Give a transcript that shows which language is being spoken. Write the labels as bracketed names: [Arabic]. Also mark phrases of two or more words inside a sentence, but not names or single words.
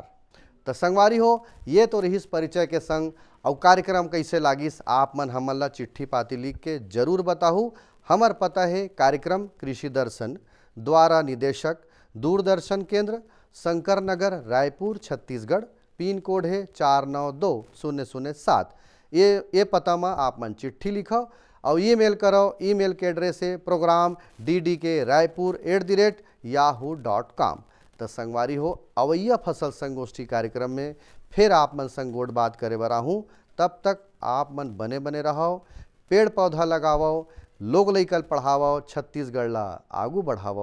[Chhattisgarhi] तो संगवारी हो, ये तो रहीस परिचय के संग, और कार्यक्रम कैसे लागिस आप मन हमन ला चिट्ठी पाती लिख के जरूर बताहू। हमर पता है कार्यक्रम कृषि दर्शन, द्वारा निदेशक दूरदर्शन केंद्र, शंकर नगर, रायपुर, छत्तीसगढ़। पिन कोड है 492007। ये पता में आप मन चिट्ठी लिखो और ईमेल करो। ईमेल के एड्रेस है program.ddk@yahoo.com। तो संगवारी हो, अवैया फसल संगोष्ठी कार्यक्रम में फिर आप मन संगोट बात करे बर आहूँ। तब तक आप मन बने बने रहो, पेड़ पौधा लगाओ, लोग लइकल पढ़ाओ, छत्तीसगढ़ ला आगू बढ़ाओ।